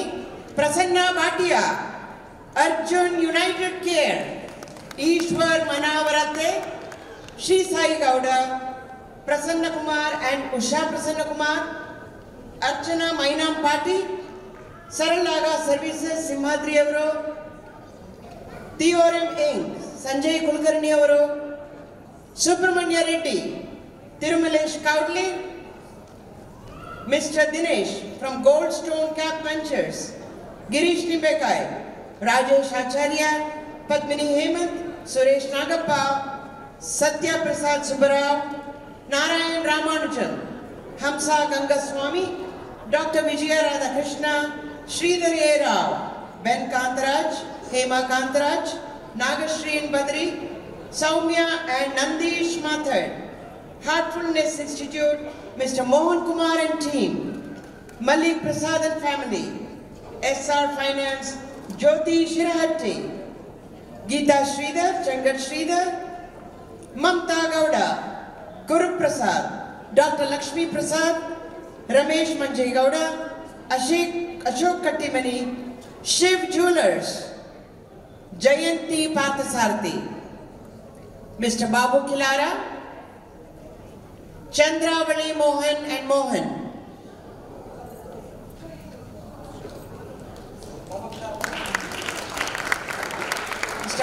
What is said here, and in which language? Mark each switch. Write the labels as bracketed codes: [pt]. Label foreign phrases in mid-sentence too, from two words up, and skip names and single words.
[kn] ಪ್ರಸನ್ನ ಭಾಟಿಯಾ, ಅರ್ಜುನ್ ಯುನೈಟೆಡ್ ಕೇರ್, ಈಶ್ವರ್ ಮನಾವರತೆ, ಶ್ರೀ ಸಾಯಿ ಗೌಡ, ಪ್ರಸನ್ನ ಕುಮಾರ್ ಅಂಡ್ ಉಷಾ ಪ್ರಸನ್ನ ಕುಮಾರ್, ಅರ್ಚನಾ ಮೈನಾಂ ಪಾಟಿ, ಸರಳಾಗ ಸರ್ವಿಸಸ್ ಸಿಂಹಾದ್ರಿ ಅವರು, ಥಿಯೋರಮ್ ಇಂಕ್ ಸಂಜಯ್ ಕುಲಕರ್ಣಿ ಅವರು, ಸುಬ್ರಹ್ಮಣ್ಯ ರೆಡ್ಡಿ, ತಿರುಮಲೇಶ್ ಕೌಡ್ಲಿ, [en] Mr. Dinesh from Goldstone Cap Ventures, Girish Nimbekai, Rajesh Acharya, Padmini Hemant, Suresh Nagappa, Satya Prasad Subbarao, Narayan Ramanujan, Hamsa Gangaswamy, Dr. Vijaya Radhakrishna, Sridhar A. Rao, Ben Kantaraj, Hema Kantaraj, Nagashreen Badri, Soumya and Nandish Mathur, Heartfulness Institute, Mr. Mohan Kumar and team, Malik Prasad and family, SR Finance, Jyoti Shirahatti, Geeta Sridhar, Changat Sridhar, Mamta Gowda, Guru Prasad, Dr. Lakshmi Prasad, Ramesh Manjay Gowda, Ashok Kattimani, Shiv Jewelers, Jayanti Parthasarthi, Mr. Babu Kilara, Chandravali Mohan and Mohan, Mr.